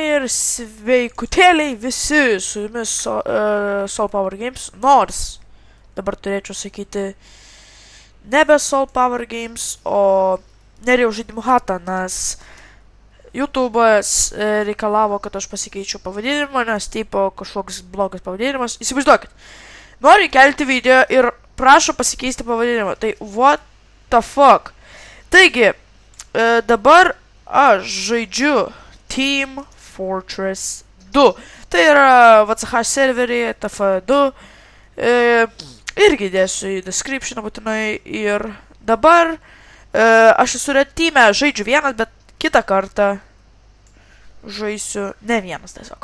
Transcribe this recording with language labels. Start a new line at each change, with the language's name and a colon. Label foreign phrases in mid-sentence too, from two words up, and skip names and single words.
Lithuanian: ir sveikutėliai visi, su jumis Soul Power Games, nors dabar turėčiau sakyti nebe Soul Power Games, o Nerijau žaidimų hatą, nes YouTube'as reikalavo, kad aš pasikeičiau pavadinimą, nes tipo kažkoks blogas pavadinimas. Įsivaizduokit, nori kelti video ir prašo pasikeisti pavadinimą, tai
English: what the fuck.
Lithuanian: Taigi, dabar aš žaidžiu Team Fortress 2. Tai yra VCH serverį, TF2. Irgi dėsiu į description būtinai. Ir dabar aš esu
English: red team'e,
Lithuanian: žaidžiu vienas, bet kitą kartą žaisiu ne vienas tiesiog.